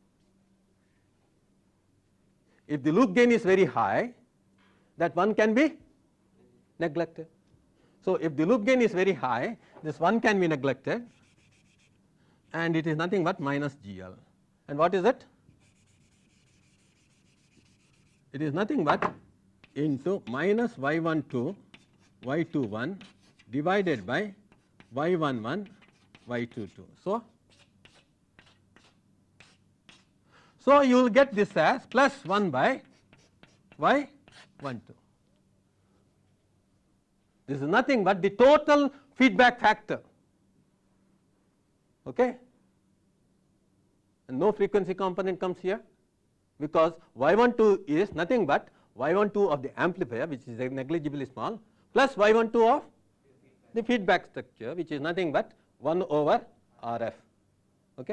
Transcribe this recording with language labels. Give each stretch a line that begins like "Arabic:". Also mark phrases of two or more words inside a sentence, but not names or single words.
English: If the loop gain is very high, that one can be neglected. So, if the loop gain is very high, this one can be neglected, and it is nothing but minus GL. And what is it? It is nothing but into minus y12 y21 divided by y11 y22. So you will get this as plus 1 by y12. This is nothing but the total feedback factor, okay, and no frequency component comes here, because y12 is nothing but y12 of the amplifier, which is negligibly small, plus y12 of the feedback structure, which is nothing but 1 over RF, okay.